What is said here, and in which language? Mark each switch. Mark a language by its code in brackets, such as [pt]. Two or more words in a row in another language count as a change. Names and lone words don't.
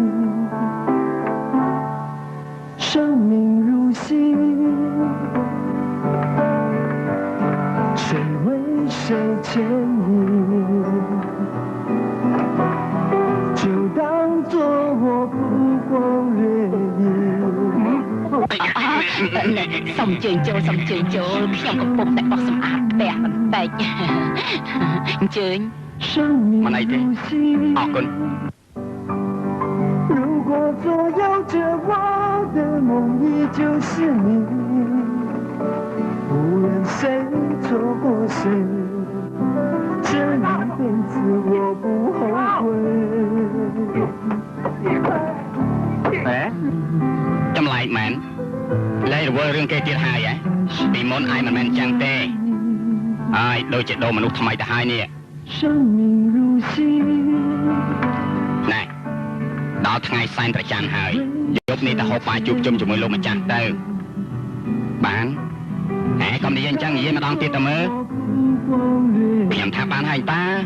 [zh] 生命如戏，谁为谁牵引？就当作我不光掠影。 [km] សុំជើញចូលខ្ញុំកំពុងតែបោះសម្អាតផ្ទះបន្តិចអញ្ជើញ មិនអីទេអរគុណ [zh] 如果左右着我的梦依旧是你，无论谁错过谁，这一辈子我不后悔。 [km] ចម្លែកមែនលែងរវល់រឿងគេទៀតហើយពីមុនឯងមិនមែនចឹងទេហើយដូចជាដូរមនុស្សថ្មីទៅហើយនេះណែដល់ថ្ងៃសែនប្រច័ណ្ឌហើយយប់នេះទៅហូបបាយជួបជុំជាមួយលោកម្ចាស់ទៅបានហែកុំនិយាយអញ្ចឹងនិយាយម្ដងទៀតទៅមើលខ្ញុំថាបានហើយតា